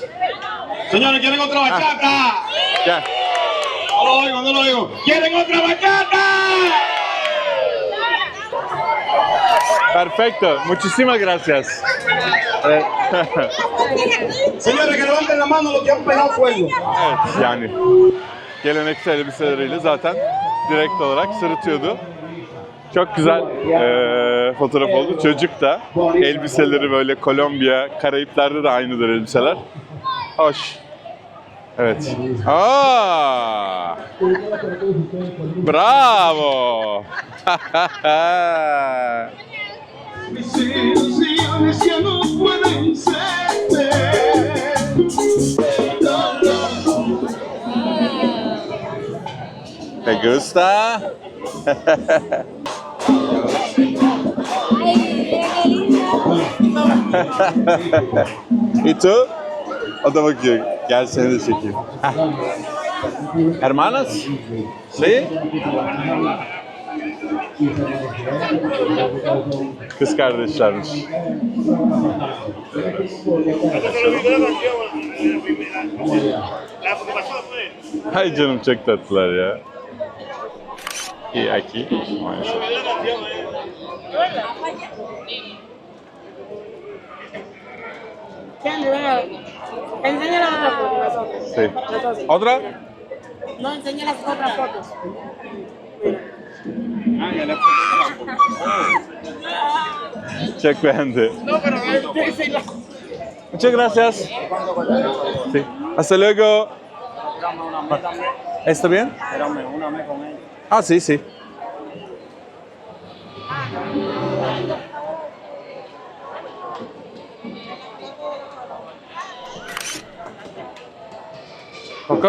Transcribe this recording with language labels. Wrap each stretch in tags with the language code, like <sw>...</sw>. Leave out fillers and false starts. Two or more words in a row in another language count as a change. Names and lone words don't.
<es>señores, ¿quieren otra bachata?</es> <tr>Gel.</tr> <es>No lo oigo. ¿Quieren otra bachata? Perfecto. Muchísimas gracias. Señores, que levanten la mano los que han pegado fuego.</es> <tr>Evet, yani geleneksel elbiseleriyle zaten direkt olarak sırıtıyordu. Çok güzel fotoğraf oldu. Çocuk da elbiseleri böyle Kolombiya, Karayipler'de de aynıdır elbiseler. Hoş. Evet. Aa! Bravo!</tr> <es>¿Te gusta? ¿Y tú?</es> <tr>O da bakıyor. Gel seni de çekeyim.</tr> <es>Hermanas? ¿Sí?</es> <tr>Kız kardeşlermiş. Ay canım çok tatlılar ya. İyi aquí.</tr> <es>Enseña las otras fotos. Sí. ¿Otra? No, enseña las otras fotos.</es> <tr>Çok beğendi.</tr> <es>Muchas gracias. Sí. Hasta luego. ¿Está bien? Ah, sí, sí. ¿Poco?</es>